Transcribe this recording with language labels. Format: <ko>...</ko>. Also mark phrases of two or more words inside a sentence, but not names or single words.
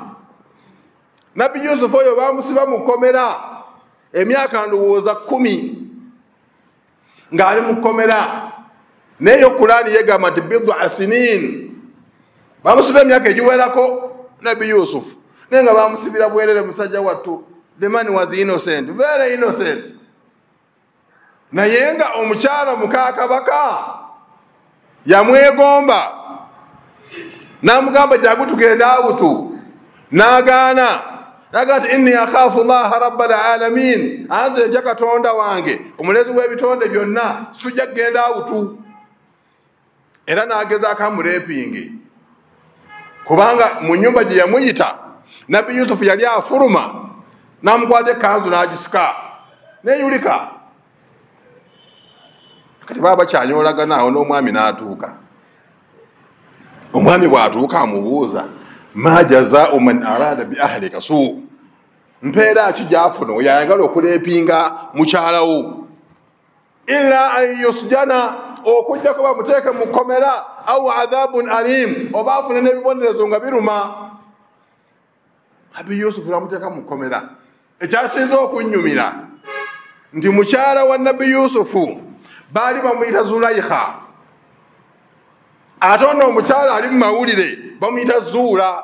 <lg>Nabi Yusufu oyo bamusiba mukomera emyaka ndowooza 10 ng'ali mukomera neyo Qur'ani yegamba nti</lg> <ar>بضع سنين</ar> <lg>bamusiba emyaka egiwerako Nabi Yusufu naye nga bamusibira bwerere musajja wattu.</lg> <en>The man was innocent, very innocent.</en> <lg>Naye nga omukyala muka kabaka yamwegomba n'amugamba jangu tugenda awutu n'agaana nti</lg> <ar>إني أخاف الله رب العالمين,</ar> <lg>anze nja Katonda wange omulezi w'ebitonde byonna situjja kugenda awutu. Era n'agezaako amureepinge kubanga mu nnyumba gye yamuyita Nabi Yusufu yali afuluma n'amukwata ekkanzu n'agisika neyulika. Kati baba kyanyolagana awo n'omwami n'atuuka. Omwami bw'atuuka amubuuza</lg> <ar>ما جزاء من أراد بأهلك سوءا,</ar> <lg>mpeera ki gy'afuna oyo ayagala okuleepinga mukyalawo</lg> <ar>إلا أن يسجن,</ar> <lg>okujjako bamuteeke mu kkomera,</lg> <ar>أو عذاب أليم,</ar> <lg>oba afune n'ebibonerezo nga biruma. Nabi Yusufu bamuteeka mu kkomera. Ekyasinze okunnyumira nti mukyala wa Nabi Yusufu baali bamuyita Zulaikha, ate ono omukyala ali mu mawulire bamuyita Zuula.</lg>